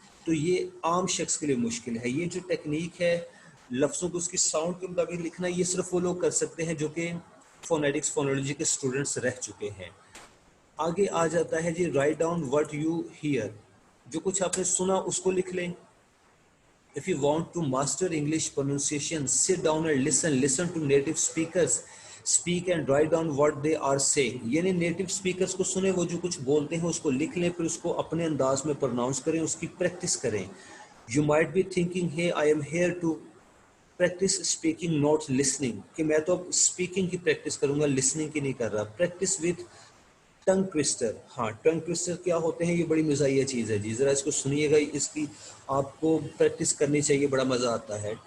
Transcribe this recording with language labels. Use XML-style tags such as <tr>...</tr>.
<ur>تو یہ عام شخص کے لیے مشکل ہے. یہ جو ٹیکنیک ہے لفظوں کو اس کی ساؤنڈ کے مطابق لکھنا, یہ صرف وہ لوگ کر سکتے ہیں جو کہ فونیٹکس فونولوجی کے اسٹوڈنٹس رہ چکے ہیں. آگے آ جاتا ہے جی,</ur> <en>Write down what you hear.</en> <ur>جو کچھ آپ نے سنا اس کو لکھ لیں.</ur> <en>If you want to master English pronunciation, sit down and listen to native speakers speak and write down what they are saying.</en> <ur>یعنی نیٹو اسپیکرس کو سنیں, وہ جو کچھ بولتے ہیں اس کو لکھ لیں, پھر اس کو اپنے انداز میں پروناؤنس کریں, اس کی پریکٹس کریں.</ur> <en>You might be thinking, hey, I am here to practice speaking not listening,</en> <ur>کہ میں تو اب اسپیکنگ کی پریکٹس کروں گا, لسننگ کی نہیں کر رہا.</ur> <en>Practice with tongue twister.</en> <ur>ہاں, ٹنگ ٹوسٹر کیا ہوتے ہیں, یہ بڑی مزاحیہ چیز ہے جی, ذرا اس کو سنیے گا, اس کی آپ کو پریکٹس کرنی چاہیے, بڑا مزہ آتا ہے.</ur>